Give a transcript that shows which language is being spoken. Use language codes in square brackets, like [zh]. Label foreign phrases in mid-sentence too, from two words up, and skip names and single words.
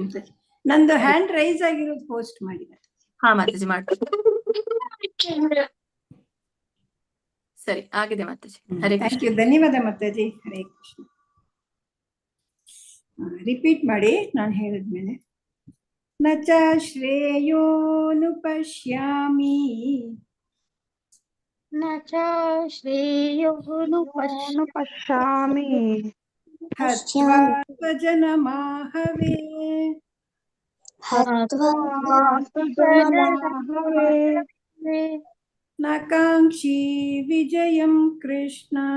[kn] ನಂದು [en] hand raise [kn] ಆಗಿರೋದು ಪೋಸ್ಟ್ ಮಾಡಿ. ಹಾ ಮಾತಾಜಿ ಮಾಡ್ತೀನಿ. ಸರಿ ಆಗಿದೆ ಮಾತಾಜಿ. ಹರೇ ಕೃಷ್ಣ. ಧನ್ಯವಾದ ಮಾತಾಜಿ. ಹರೇ ಕೃಷ್ಣ. ರಿಪೀಟ್ ಮಾಡಿ ನಾನು ಹೇಳಿದ್ಮೇಲೆ. [sa] ನ ಚ ಶ್ರೇಯೋನು ಪಶ್ಯಾಮಿ, ನ ಚ ಶ್ರೇಯೋನು ಪಶ್ಯಾಮಿ, ಹತ್ವಾ ಸ್ವಜನಮಾಹವೇ, ನ ಕಾಂಕ್ಷಿ ವಿಜಯಂ ಕೃಷ್ಣ,